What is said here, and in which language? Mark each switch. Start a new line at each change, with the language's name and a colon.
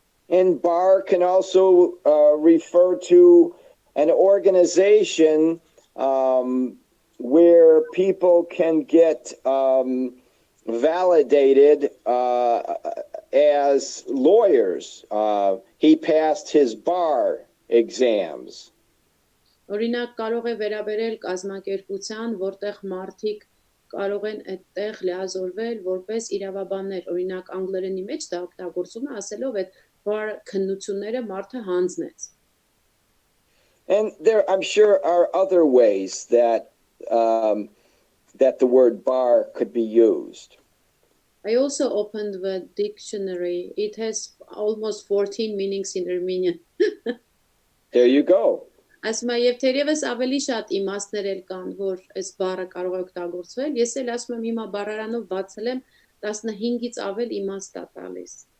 English: And bar can also refer to an organization where people can get validated as lawyers. He passed his bar exams.
Armenian: Օրինակ կարող է վերաբերել կազմակերպության, որտեղ մարդիկ կարող են այդտեղ լիազորվել որպես իրավաբաններ. Օրինակ անգլերենի մեջ դա օգտագործում է ասելով այդ bar քննությունները մարդը հանձնեց.
English: And there, I'm sure, are other ways that the word bar could be used. I also opened the dictionary. It has almost 14 meanings in Armenian. There you go.
Armenian: Ասում եմ, եւ թերևս ավելի շատ իմաստներ էլ կան, որ այս բառը կարող է օգտագործվել. Ես էլ ասում եմ, հիմա բառարանով բացել եմ 15-ից ավել իմաստ է տալիս.